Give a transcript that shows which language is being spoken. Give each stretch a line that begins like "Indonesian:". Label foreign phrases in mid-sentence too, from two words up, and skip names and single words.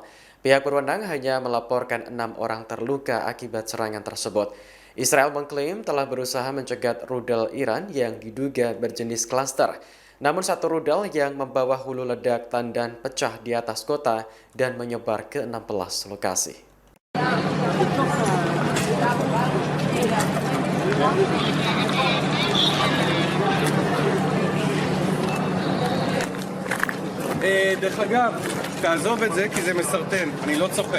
Indonesian: Pihak berwenang hanya melaporkan 6 orang terluka akibat serangan tersebut. Israel mengklaim telah berusaha mencegat rudal Iran yang diduga berjenis klaster. Namun satu rudal yang membawa hulu ledak tandan pecah di atas kota dan menyebar ke 16 lokasi.
Hebrew: דרך אגב, תעזוב את זה כי זה מסרטן, אני לא צוחק.